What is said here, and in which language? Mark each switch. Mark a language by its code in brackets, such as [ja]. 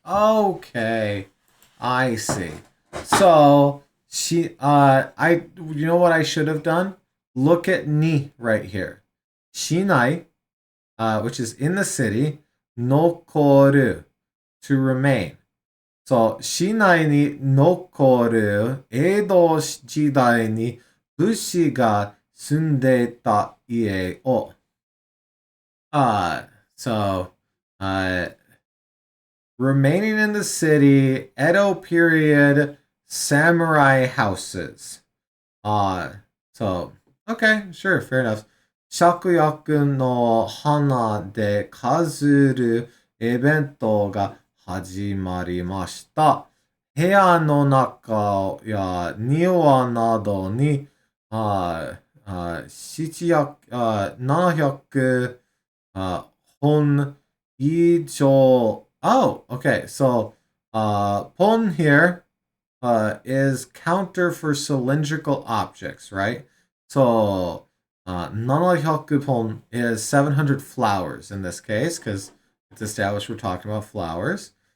[en] Okay. I see. So you know what I should have done? Look at ni right here. Shinai, which is in the city, nokoru, to remain. [ja] So, 市内に残る江戸時代に武士が住んでいた家を。 [en] So, uh, remaining in the city, Edo period samurai houses. So, okay, sure, fair enough. [ja] 芍薬の花で飾るイベントが始まりました。部屋の中や庭などに、700、本以上. [en] Oh, okay. So, pon here is counter for cylindrical objects, right? So, 700 pon is 700 flowers in this case, because it's established we're talking about flowers.